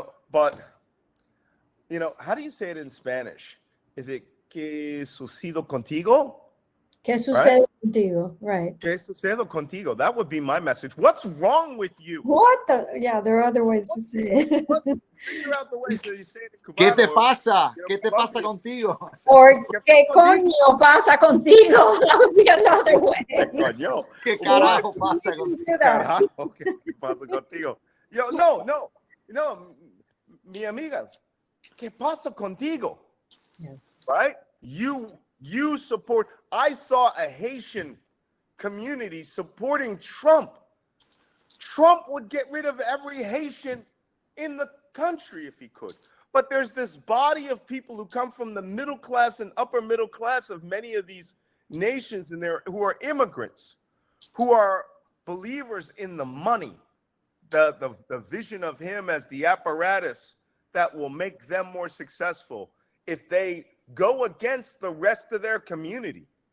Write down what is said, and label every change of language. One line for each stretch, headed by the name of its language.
English: But how do you say it in Spanish? Is it
Spanish: que sucedido contigo? ¿Qué sucede contigo?
English: Right.
Spanish: ¿Qué sucede contigo?
English: That would be my message. What's wrong with you? What the? Yeah, there are other ways to say it. Figure out the way so you say it in Cubano.
Spanish: ¿Qué te pasa? ¿Qué te pasa contigo?
English: Or
Spanish: ¿qué coño pasa contigo?
English: That would be another way.
Spanish: ¿Qué carajo pasa contigo? Carajo, ¿qué pasa contigo? Yo, no, mi amiga, ¿qué pasa contigo?
English: Yes. Right? You support. I saw a Haitian community supporting Trump. Trump would get rid of every Haitian in the country if he could. But there's this body of people who come from the middle class and upper middle class of many of these nations and who are immigrants, who are believers in the money, the vision of him as the apparatus that will make them more successful if they go against the rest of their community.